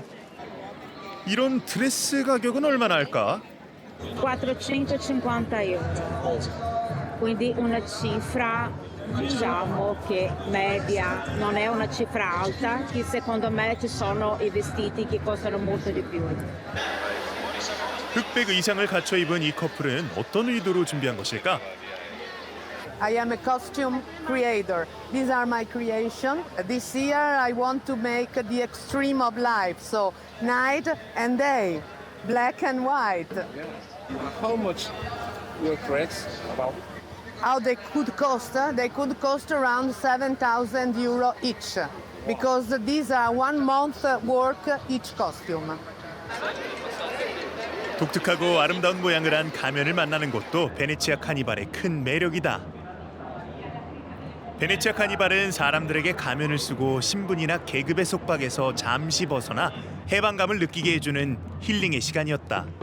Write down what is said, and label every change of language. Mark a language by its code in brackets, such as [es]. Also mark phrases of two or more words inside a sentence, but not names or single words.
[ko] 이런 드레스 가격은 얼마나 할까? [it] 450 euro, quindi una cifra diciamo che media, non è una cifra alta, che secondo me ci sono i vestiti che costano molto di più. [ko] 흑백 의상을 갖춰 입은 이 커플은 어떤 의도로 준비한 것일까? [en] I am a costume creator. These are my creation. This year I want to make the extreme of life, so night and day, black and white. How much your dress about? How they could cost? They could cost around 7,000 euro each, because these are 1 month work each costume. [ko] 독특하고 아름다운 모양을 한 가면을 만나는 것도 베네치아 카니발의 큰 매력이다. 베네치아 카니발은 사람들에게 가면을 쓰고 신분이나 계급의 속박에서 잠시 벗어나 해방감을 느끼게 해주는 힐링의 시간이었다.